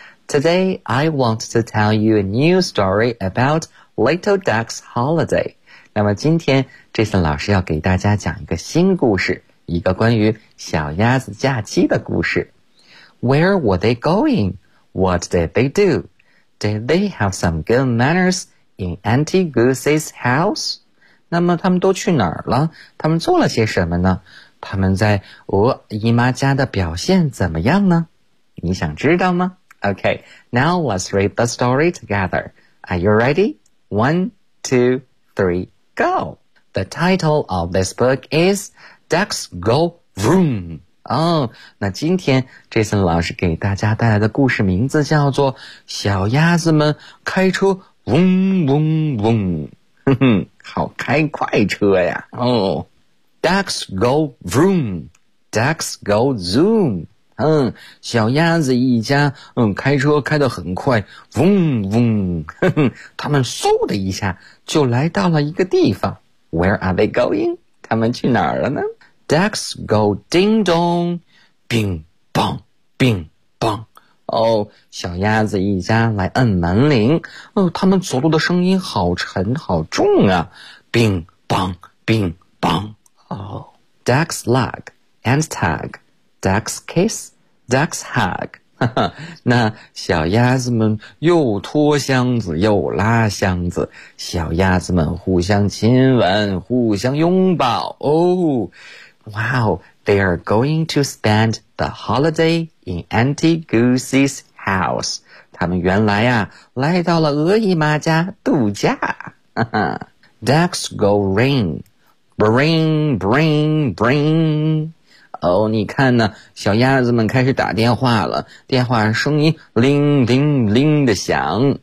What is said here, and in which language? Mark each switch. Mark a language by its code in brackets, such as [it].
[en] Today, I want to tell you a new story about Little Duck's Holiday. [zh] 那么今天 Jason 老师要给大家讲一个新故事，一个关于小鸭子假期的故事。 [en] Where were they going? What did they do? Did they have some good manners in Auntie Goosey's house? [zh] 那么他们都去哪儿了？他们做了些什么呢？他们在鹅姨妈家的表现怎么样呢？你想知道吗？ [en] OK, now let's read the story together. Are you ready? One, two, three, go! The title of this book is Ducks Go Vroom! [zh] 哦，那今天 Jason 老师给大家带来的故事名字叫做小鸭子们开车嗡嗡嗡，好开快车呀。哦， [en] Ducks go vroom, Ducks go zoom, [zh] 小鸭子一家开车开得很快，嗡嗡，他们嗖的一下就来到了一个地方。 [en] Where are they going? [zh] 他们去哪儿了呢？ [en] Ducks go ding dong, bing bong, bing bong. [zh] 哦，小鸭子一家来摁门铃。哦，他们走路的声音好沉好重啊。 [en] bing bong, bing bong. 哦， Ducks lug and tug, Ducks kiss, Ducks hug. [zh] 那小鸭子们又拖箱子又拉箱子，小鸭子们互相亲吻互相拥抱。 [en] 哦，Wow, they are going to spend the holiday in Auntie Goosey's house. [zh] 他们原来啊，来到了鹅姨妈家度假。 [en] Ducks go ring, bring, bring, bring. [zh] 哦，你看呢，小鸭子们开始打电话了，电话声音铃铃铃的响。